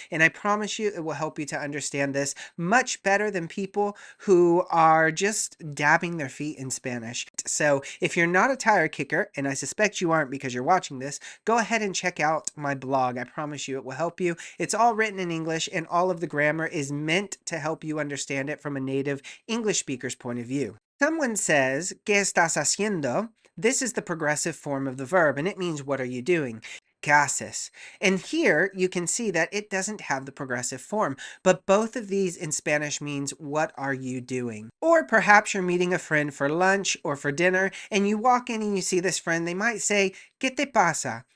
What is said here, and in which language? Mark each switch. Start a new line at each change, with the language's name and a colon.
English: And I promise you it will help you to understand this much better than people who are just dabbing their feet in Spanish. So if you're not a tire kicker, and I suspect you aren't because you're watching this, go ahead and check out my blog. I promise you it will help you. It's all written in English, and all of the grammar is meant to help you understand it from a native English speaker's point of view. Someone says,
Spanish: ¿Qué estás haciendo?
English: This is the progressive form of the verb, and it means what are you doing?
Spanish: ¿Qué haces?
English: And here you can see that it doesn't have the progressive form, but both of these in Spanish means what are you doing? Or perhaps you're meeting a friend for lunch or for dinner, and you walk in and you see this friend, they might say,
Spanish: ¿Qué te pasa?